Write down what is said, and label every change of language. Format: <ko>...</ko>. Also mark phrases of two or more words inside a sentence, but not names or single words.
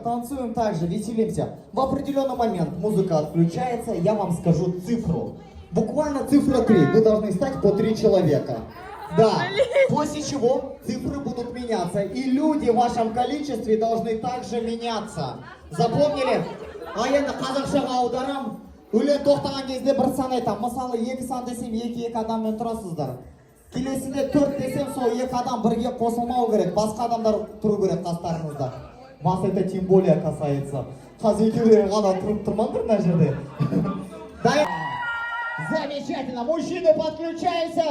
<ru>Танцуем также, веселимся. В определенный момент музыка отключается, я вам скажу цифру. Буквально цифра 3. Вы должны стать по 3 человека. Да. После чего цифры будут меняться. И люди в вашем количестве должны также меняться. Запомнили? А я на</ru> <kk>қазақшаға аударам. Өлең тоқтаған кезде бір сан айтам. Мысалы 2 сан десем 2 адаммен тұрасыздар. Келесінде 4 десем сол 2 адам бірге қосылмау керек. Басқа адамдар тұру керек қастарыңызда.</kk> <ru>Вас это тем более касается.</ru> <kk>Қазір екеулері ғана тұрып тұрмаңдар мына жерде.</kk> <ru>Замечательно. Мужчины, подключайся.</ru>